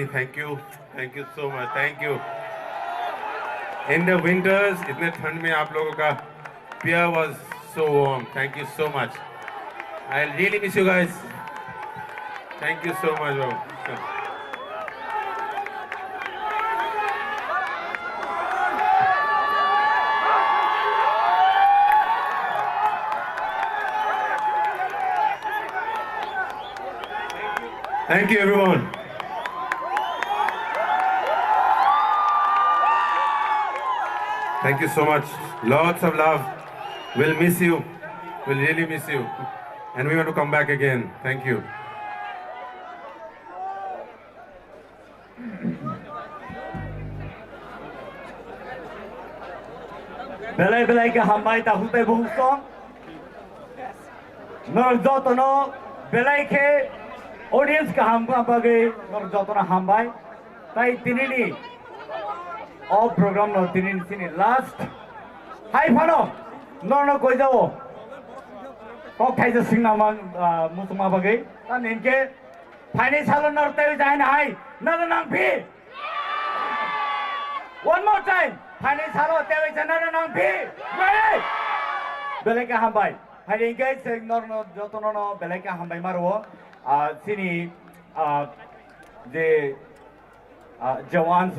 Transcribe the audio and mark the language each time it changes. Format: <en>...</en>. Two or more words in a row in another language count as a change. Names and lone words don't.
<en>Thank you. Thank you so much. Thank you. In the winters,</en> <hi>इतने ठंड में आप लोगों का</hi> <en>beer was so warm. Thank you so much. I'll really miss you guys. Thank you so much, bro. Thank you, everyone. Thank you so much. Lots of love. We'll miss you. We'll really miss you. And we want to come back again. Thank you.</en> <trp>Belai belai ke hambai tahu te buhusong. Nor jotono belai ke audience ka hamba bagai nor jotono hambai. Tai tinini all program no tinini sini last. Hai phano nor no koi jao. Kok thai je sing nama musuma bagai. Ta ninke phane salon nor te jai na hai. Nor nang phi.</trp> <en>One more time.</en> <trp>Phane salo tewe janana nang phi. Mai. Belai ka hambai. Phane inke sing nor no jotono no belai ka hambai marwo. Sini je jawan</trp>